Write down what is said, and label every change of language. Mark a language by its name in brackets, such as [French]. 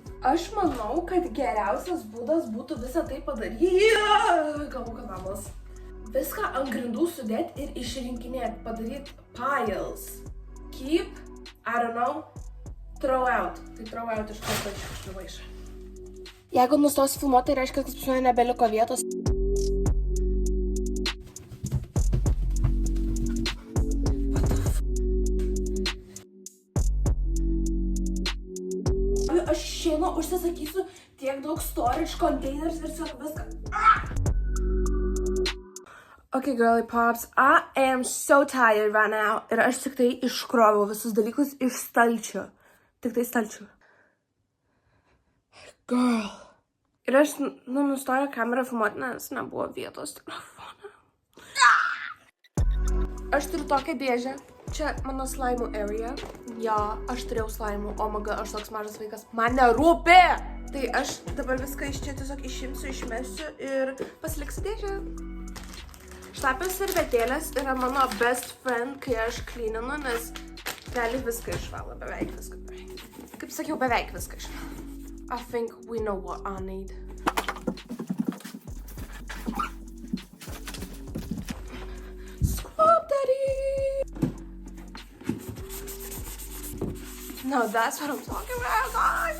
[Lithuanian] Aš manau, kad geriausias būdas būtų visą tai padaryti. Galvoju, kad vabalas. Viską ant grindų sudėti ir išrinkinėti, padaryti piles. [English] Keep, I don't know, throw out. [Lithuanian] Tai throw out iš karto iš maišą. Jeigu nustos filmuoti, tai reiškia, kad pas mane nebeliko vietos. Aš šiandien užsisakysiu tiek daug storage containers ir viską. [English] Okay, girly pops, I am so tired right now. [Lithuanian] Ir aš tik tai iškroviau visus dalykus iš stalčių. Tik tai stalčių. Girl. Ir aš, nustoju kamerą filmuoti, nes nebuvo vietos telefoną. Aš turiu tokią dėžę. Čia mano slaimų area. Ja, aš turėjau slaimų. [English] Oh my god, [Lithuanian] aš toks mažas vaikas. Man nerūpi! Tai aš dabar viską iš čia tiesiog išimsiu, išmesiu ir pasiliksiu dėžę. Šlapios servetėlės yra mano [English] best friend, [Lithuanian] kai aš cleaninu, nes realiai viską išvalo. Beveik viską. Kaip sakiau, beveik viską išvalo. [English] I think we know what I need. Scrub daddy! No, that's what I'm talking about, guys!